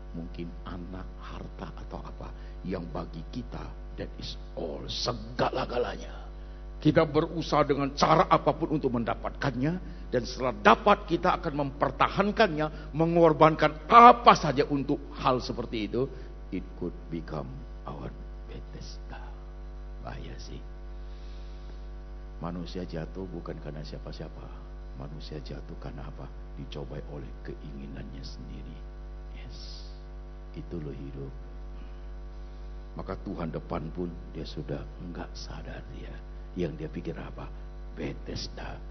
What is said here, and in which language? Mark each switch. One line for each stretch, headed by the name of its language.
Indonesian: Mungkin anak, harta atau apa. Yang bagi kita,
English: that is all,
Indonesian: segala-galanya. Kita berusaha dengan cara apapun untuk mendapatkannya. Dan setelah dapat, kita akan mempertahankannya, mengorbankan apa saja untuk hal seperti itu.
English: It could become our Bethesda.
Indonesian: Bahaya sih. Manusia jatuh bukan karena siapa-siapa. Manusia jatuh karena apa? Dicobai oleh keinginannya sendiri.
English: Yes.
Indonesian: Itu loh hidup. Maka Tuhan depan pun dia sudah enggak sadar dia. Yang dia pikir apa? Bethesda.